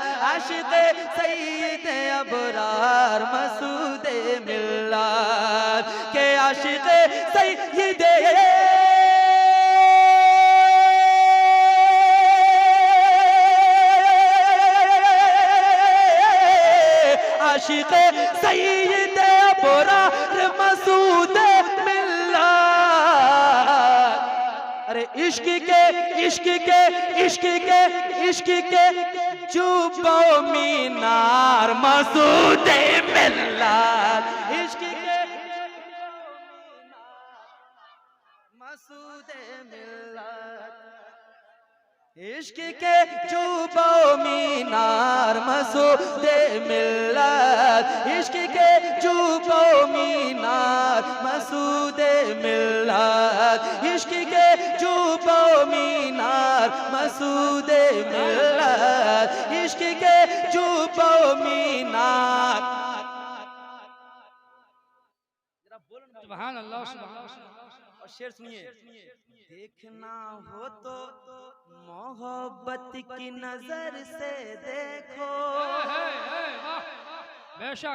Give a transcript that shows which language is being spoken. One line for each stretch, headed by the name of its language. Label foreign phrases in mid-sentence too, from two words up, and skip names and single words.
Hindi: आशिक़े सय्यिदे अबरार मसूदे मिल्लात के आशिक़े सय्यिदे आशिक़े सय्यिदे अबरार मसूदे मिल्लात। अरे इश्क के इश्क के इश्क के इश्क के चुपो मीनार मसूदे मिल्लात। इश्क के मसूदे मिल्लात। इश्क के चुपो मीनार मसूदे मिल्लात। इश्क के चुपो मीनार मसूदे मिल्लात। इश्क के चुपो मीनार मसूदे मिल्लात। इश्क के चुपो मीनार।
Arabic: سبحان الله سبحان الله.
Hindi: और शेर सुनिए, देखना हो तो मोहब्बत की नजर से देखो। बेशक